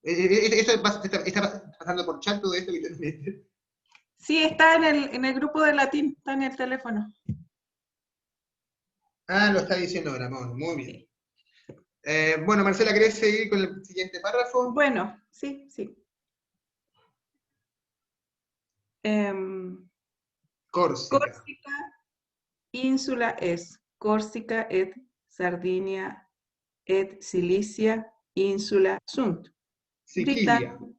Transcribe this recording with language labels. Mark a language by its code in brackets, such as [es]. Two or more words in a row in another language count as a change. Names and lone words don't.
[es] ¿Eso está pasando por chat todo esto? Sí, está en el grupo de latín, está en el teléfono. Ah, lo está diciendo ahora, muy bien. Bueno, Marcela, ¿querés seguir con el siguiente párrafo? Bueno, sí. Córsica. [la] Insula es Córsica et Sardinia et Cilicia insula sunt. Sicilia.